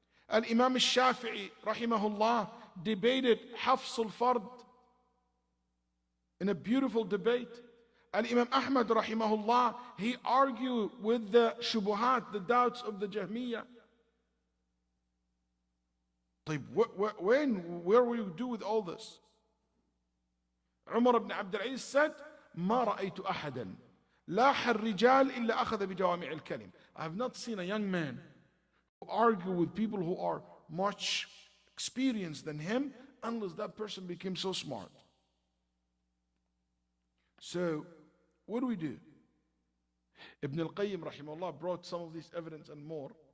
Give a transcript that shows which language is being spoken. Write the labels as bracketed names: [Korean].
[English] Al-Imam al-Shafi'i rahimahullah debated Hafs al-Fard in a beautiful debate. Al-Imam Ahmad rahimahullah, he argued with the shubuhat, the doubts of the Jahmiyyah. Where will you do with all this? Umar ibn Abdul Aziz said, [Arabic] ما رأيت أحدا لاح الرجال إلا أخذ بجوامع الكلم. [English] I have not seen a young man who argue with people who are much experienced than him unless that person became so smart. So, what do we do? Ibn al-Qayyim rahimahullah brought some of this evidence and more.